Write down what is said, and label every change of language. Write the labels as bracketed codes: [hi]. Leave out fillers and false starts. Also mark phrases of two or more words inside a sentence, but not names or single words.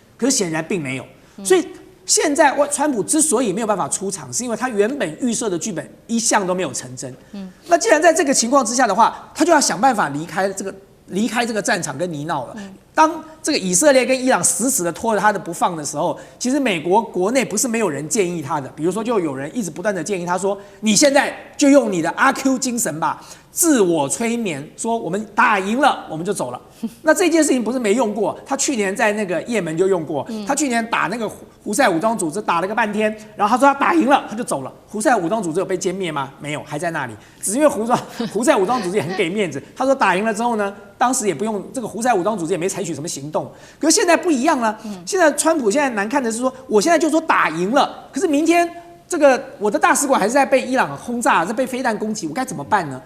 [zh] 可是顯然並沒有，所以現在川普之所以沒有辦法出場，是因為他原本預設的劇本一項都沒有成真。那既然在這個情況之下的話，他就要想辦法離開這個戰場跟泥淖了。當這個以色列跟伊朗死死的拖着他的不放的時候，其實美國國內不是沒有人建議他的，比如說就有人一直不斷的建議他說，你現在就用你的阿 Q 精神吧，自我催眠，說我們打贏了我們就走了。那這件事情不是沒用過，他去年在那個也門就用過，他去年打那個胡塞武裝組織打了個半天，然後他說他打贏了他就走了。胡塞武裝組織有被殲滅嗎？沒有，還在那裡，只是因為胡塞武裝組織也很給面子，他說打贏了之後呢，當時也不用這個胡塞武裝組織也沒採取什麼行動。可是現在不一樣了，現在川普現在難看的是說，我現在就說打贏了，可是明天這個我的大使館還是在被伊朗轟炸，在被飛彈攻擊，我該怎麼辦呢？